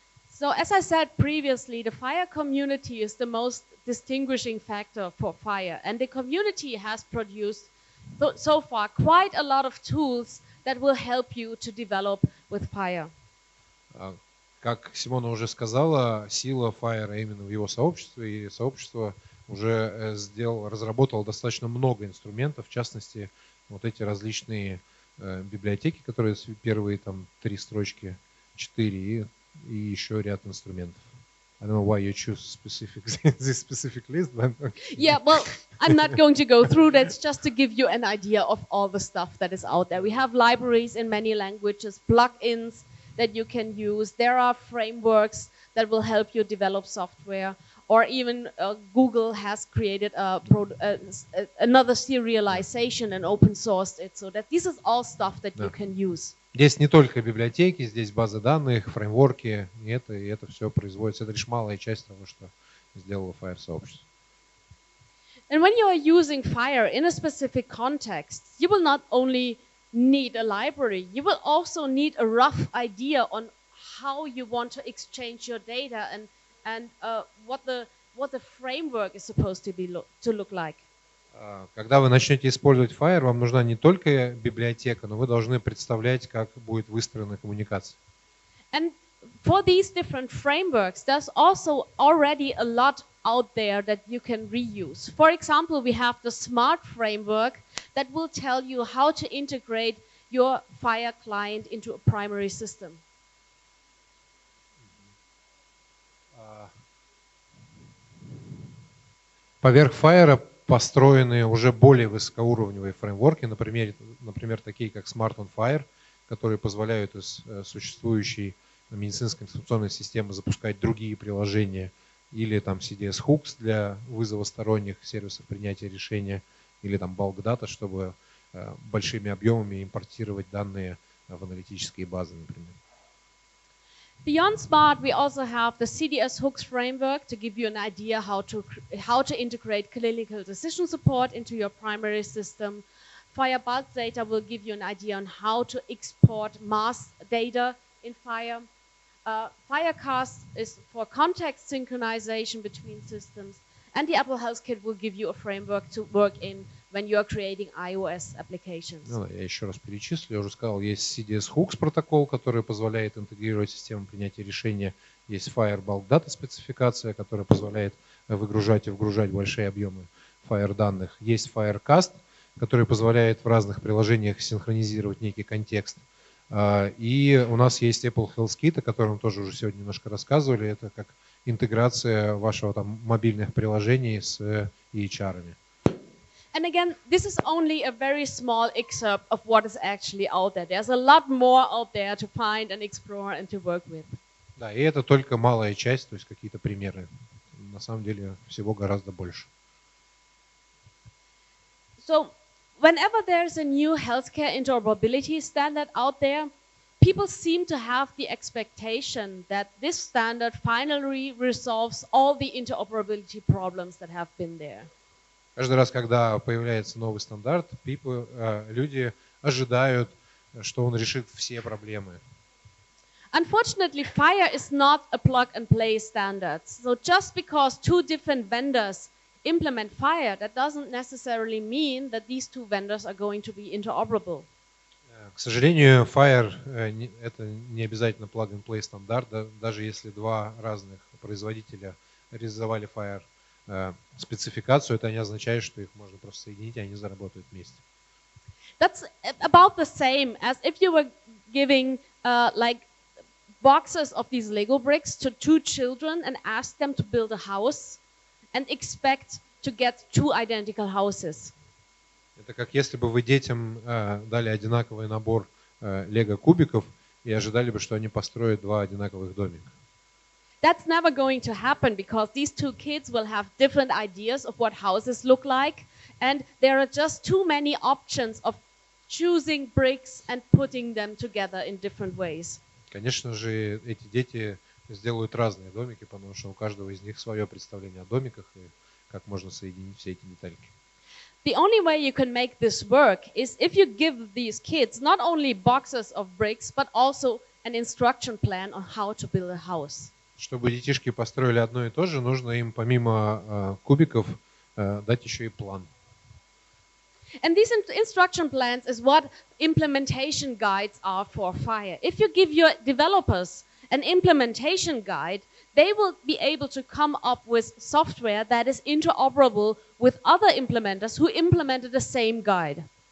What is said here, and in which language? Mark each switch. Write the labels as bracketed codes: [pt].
[en] So as I said previously, the FHIR community is the most distinguishing factor for FHIR, and the community has produced so far quite a lot of tools that will help you to develop with FHIR. [ru] Как Симона уже сказала, сила FHIR именно в его сообществе, и сообщество уже разработало достаточно много инструментов, в частности, вот эти различные библиотеки, которые первые там 3 строчки, 4 и еще ряд инструментов. [en] I don't know why you choose this specific list, but okay. Yeah, well, I'm not going to go through that. It's just to give you an idea of all the stuff that is out there. We have libraries in many languages, plugins that you can use. There are frameworks that will help you develop software. Or even Google has created another serialization and open sourced it, so that this is all stuff that you can use. [ru] Здесь не только библиотеки, здесь базы данных, фреймворки, и это все производится. Это лишь малая часть того, что сделало FHIR сообщество. [en] And when you are using FHIR in a specific context, you will not only need a library, you will also need a rough idea on how you want to exchange your data and what the framework is supposed to look like. [ru] Когда вы начнете использовать FHIR, вам нужна не только библиотека, но вы должны представлять, как будет выстроена коммуникация. [en] And for these different frameworks, there's also already a lot out there that you can reuse. For example, we have the SMART framework that will tell you how to integrate your FHIR client into a primary system. [ru] Поверх FHIR построены уже более высокоуровневые фреймворки, например, такие как Smart on FHIR, которые позволяют из существующей медицинской информационной системы запускать другие приложения, или там CDS Hooks для вызова сторонних сервисов принятия решения, или там Bulk Data, чтобы большими объемами импортировать данные в аналитические базы, например. [en] Beyond SMART, we also have the CDS Hooks framework to give you an idea how to integrate clinical decision support into your primary system. FHIR Bulk Data will give you an idea on how to export mass data in FHIR. FHIRcast is for context synchronization between systems. And the Apple Health Kit will give you a framework to work in when you are creating iOS applications. [ru] Я еще раз перечислю. Я уже сказал, есть CDS Hooks протокол, который позволяет интегрировать систему принятия решения. Есть FHIR Bulk Data спецификация, которая позволяет выгружать и вгружать большие объемы FHIR данных. Есть FHIRcast, который позволяет в разных приложениях синхронизировать некий контекст. И у нас есть Apple Health Kit, о котором тоже уже сегодня немножко рассказывали. Это как интеграция вашего там мобильных приложений с EHR-ами. [en] And again, this is only a very small excerpt of what is actually out there. There's a lot more out there to find and explore and to work with. [ru] Да, и это только малая часть, то есть какие-то примеры. На самом деле всего гораздо больше. [en] So, whenever there's a new healthcare interoperability standard out there, people seem to have the expectation that this standard finally resolves all the interoperability problems that have been there. [ru] Каждый раз, когда появляется новый стандарт, люди ожидают, что он решит все проблемы. [en] Unfortunately, FHIR is not a plug-and-play standard. So just because 2 different vendors implement FHIR, that doesn't necessarily mean that these 2 vendors are going to be interoperable. [ru] К сожалению, FHIR это не обязательно plug-and-play стандарт, даже если 2 разных производителя реализовали FHIR спецификацию, это не означает, что их можно просто соединить, и они заработают вместе. [en] That's about the same as if you were giving like boxes of these Lego bricks to 2 children and ask them to build a house and expect to get 2 identical houses. [ru] Это как если бы вы детям дали одинаковый набор Лего-кубиков и ожидали бы, что они построят два одинаковых домика. [en] That's never going to happen because these two kids will have different ideas of what houses look like, and there are just too many options of choosing bricks and putting them together in different ways. [ru] Конечно же, эти дети сделают разные домики, потому что у каждого из них свое представление о домиках и как можно соединить все эти детальки. [en] The only way you can make this work is if you give these kids not only boxes of bricks, but also an instruction plan on how to build a house. [ru] Чтобы детишки построили одно и то же, нужно им помимо кубиков дать еще и план. [en] And these instruction plans is what implementation guides are for FHIR. If you give your developers an implementation guide, they will be able to come up with software that is interoperable with other implementers who implemented the same guide.